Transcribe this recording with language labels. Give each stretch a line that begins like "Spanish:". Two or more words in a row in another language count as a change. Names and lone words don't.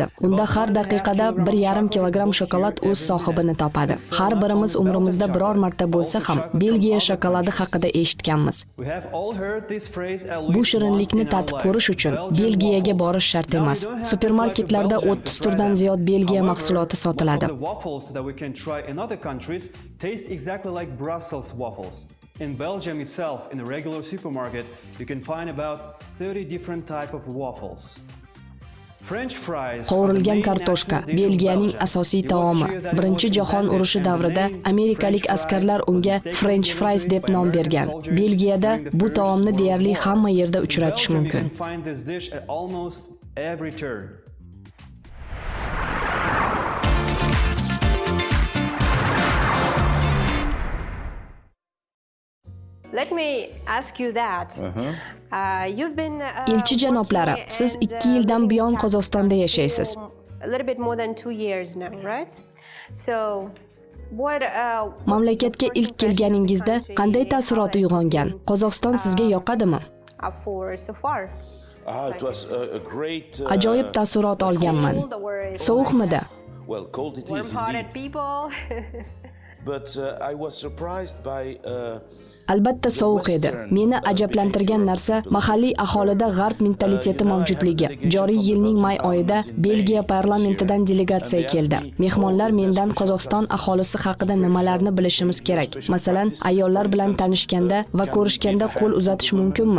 Uzbek: Unda har daqiqada 1,5 kilogramm shokolad o'z sohibini topadi. Har birimiz umrimizda biror marta bo'lsa ham Belgiya shokoladi haqida eshitganmiz. Bu shirinlikni tatib ko'rish uchun Belgiyaga borish shart emas. Supermarketlarda 30 turdan ziyod Belgiya mahsuloti sotiladi.
English: In Belgium itself, in a regular supermarket, you can find about 30 different types of waffles.
Uzbek: Qovurilgan kartoshka Belgiyaning asosiy taomi. Birinchi jahon urushi davrida amerikalik askarlar unga
English: French fries
Uzbek: deb nom bergan. Belgiyada bu taomni deyarli hamma yerda uchratish mumkin.
English: Let me ask you that. You've been
Uzbek: Elchi janoblari, siz 2 yildan buyon Qozog'istonda yashaysiz.
English: A little bit more than 2 years now, right? So what
Uzbek: Mamlakatga ilk kelganingizda qanday taassurot uyg'ongan? Qozog'iston sizga yoqadimi?
English: so far? It was a great
Uzbek: Ajoyib taassurot olganman. Sovuqmidi?
English: well, cold it is Warm-hearted indeed. people. But I was surprised by
Uzbek: Albatta sovuq edi. Meni ajablantirgan narsa mahalliy aholida g'arb mentaliteti mavjudligi. Joriy yilning may oyida Belgiya parlamentidan delegatsiya keldi. Mehmonlar mendan Qozog'iston aholisi haqida nimalarni bilishimiz kerak? Masalan, ayollar bilan tanishganda va ko'rishganda qo'l uzatish mumkinmi?